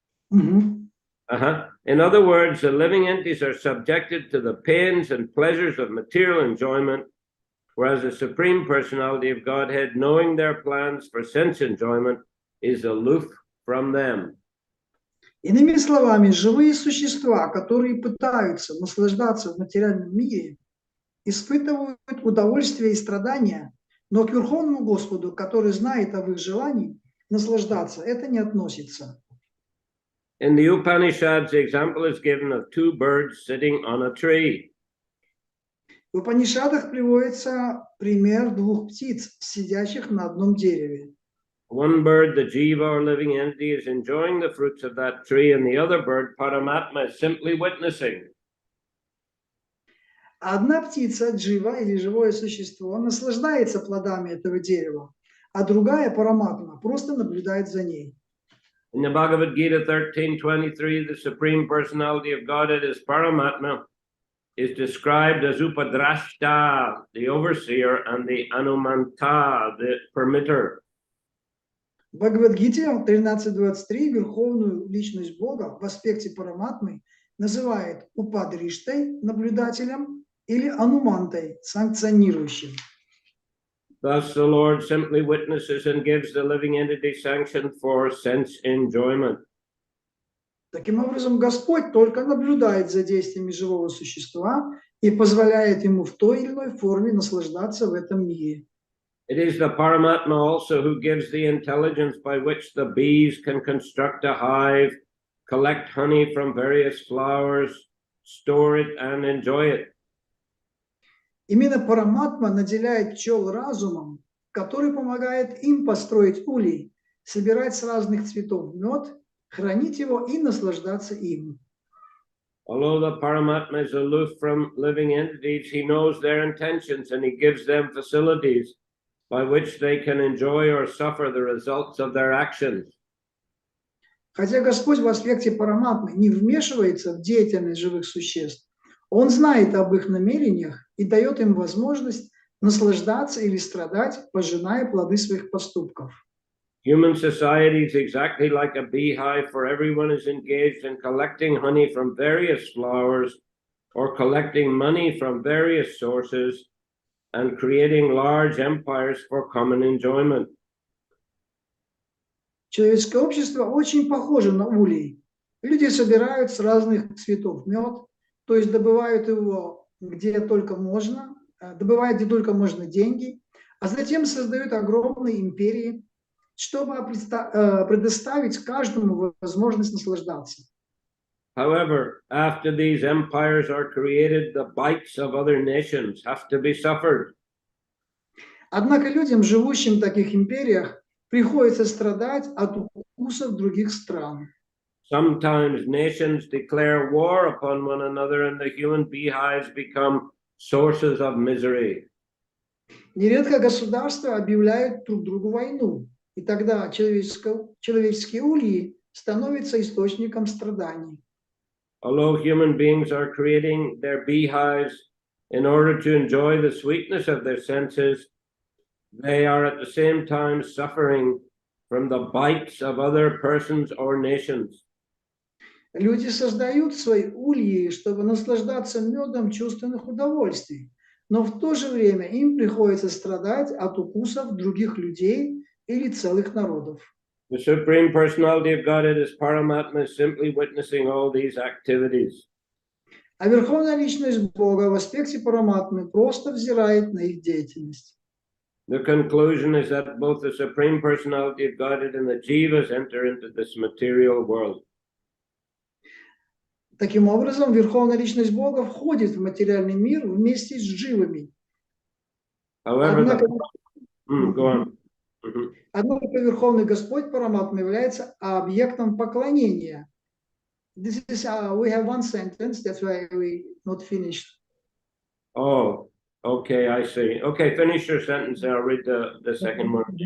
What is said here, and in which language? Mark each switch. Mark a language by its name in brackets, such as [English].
[English] In other words, the living entities are subjected to the pains and pleasures of material enjoyment, whereas the Supreme Personality of Godhead, knowing their plans for sense enjoyment, is aloof from them. [Russian] Иными словами, живые существа, которые пытаются наслаждаться в материальном мире, испытывают удовольствие и страдания, но к Верховному Господу, который знает об их желании наслаждаться, это не относится. [English] In the Upanishads, the example is given of two birds sitting on a tree. [Russian] В Упанишадах приводится пример двух птиц, сидящих на одном дереве. [English] One bird, the jiva or living entity, is enjoying the fruits of that tree, and the other bird, Paramatma, is simply witnessing. [Russian] Одна птица, джива или живое существо, наслаждается плодами этого дерева, а другая, Параматма, просто наблюдает за ней. [English] In the Bhagavad Gita 13:23, the Supreme Personality of Godhead as Paramatma is described as Upadrashta, the overseer, and the Anumanta, the permitter. [Russian] В Бхагавадгите 13.23 верховную личность Бога в аспекте Параматмы называет Упадриштой, наблюдателем, или Анумантой, санкционирующим. [English] Thus, the Lord simply witnesses and gives the living entity sanction for sense enjoyment. [Russian] Таким образом, Господь только наблюдает за действиями живого существа и позволяет ему в той или иной форме наслаждаться в этом мире. [English] It is the Paramatma also who gives the intelligence by which the bees can construct a hive, collect honey from various flowers, store it, and enjoy it. [Russian] Именно Параматма наделяет пчел разумом, который помогает им построить улей, собирать с разных цветов мед, хранить его и наслаждаться им. [English] Although the Paramatma is aloof from living entities, he knows their intentions and he gives them facilities by which they can enjoy or suffer the results of their actions. [Russian] Хотя Господь в аспекте Параматмы не вмешивается в деятельность живых существ, Он знает об их намерениях и дает им возможность наслаждаться или страдать, пожиная плоды своих поступков. [English] Human society is exactly like a beehive, for everyone is engaged in collecting honey from various flowers or collecting money from various sources and creating large empires for common enjoyment. [Russian] Человеческое общество очень похоже на улей. Люди собирают с разных цветов мед, то есть добывают его где только можно, добывают где только можно деньги, а затем создают огромные империи, чтобы предоставить каждому возможность наслаждаться. [English] However, after these empires are created, the bites of other nations have to be suffered. [Russian] Однако людям, живущим в таких империях, приходится страдать от укусов других стран. [English] Sometimes nations declare war upon one another and the human beehives become sources of misery. [Russian] Нередко государства объявляют друг другу войну, и тогда человеческие ульи становятся источником страданий. [English] although human beings are creating their beehives in order to enjoy the sweetness of their senses, they are at the same time suffering from the bites of other persons or nations. [Russian] Люди создают свои ульи, чтобы наслаждаться медом чувственных удовольствий, но в то же время им приходится страдать от укусов других людей или целых народов. [English] The Supreme Personality of Godhead as Paramatma is simply witnessing all these activities. [Russian] А Верховная Личность Бога в аспекте Параматмы просто взирает на их деятельность. [English] The conclusion is that both the Supreme Personality of Godhead and the Jivas enter into this material world. [Russian] Таким образом, Верховная Личность Бога входит в материальный мир вместе с дживами. [English] However, [Russian] Однако, [English] go on. [Russian] однако Верховный Господь Параматма является объектом поклонения. [English] This is, we have one sentence, that's why we not finished. Oh, okay, I see. Okay, finish your sentence and I'll read the second one.